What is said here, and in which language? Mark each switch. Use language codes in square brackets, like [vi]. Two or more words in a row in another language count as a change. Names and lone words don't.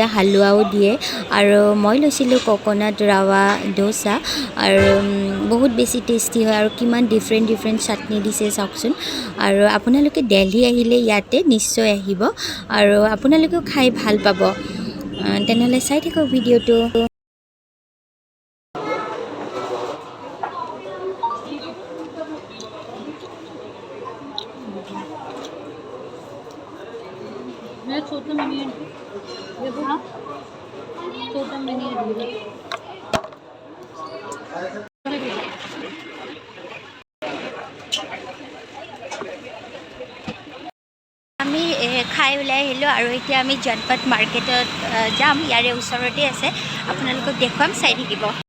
[as] হালোৱাও দিয়ে, আৰু মই লৈছিলোঁ ক'ক'নাট ৰাৱা ডোচা, আৰু বহুত বেছি টেষ্টি হয়, আৰু কিমান [en] different chutney [as] দিছে চাওকচোন। আৰু আপোনালোকে দিল্লী আহিলে ইয়াতে নিশ্চয় আহিব, আৰু আপোনালোকেও খাই ভাল পাব। তেনেহ'লে চাই থাকক ভিডিঅ'টো। [hi] छोटा मिनी देखो, छोटा मिनी [as] আমি খাই ওলাই আহিলোঁ, আৰু এতিয়া আমি জনপথ মাৰ্কেটত যাম, ইয়াৰে ওচৰতে আছে, আপোনালোকক দেখুৱাম, চাই থাকিব।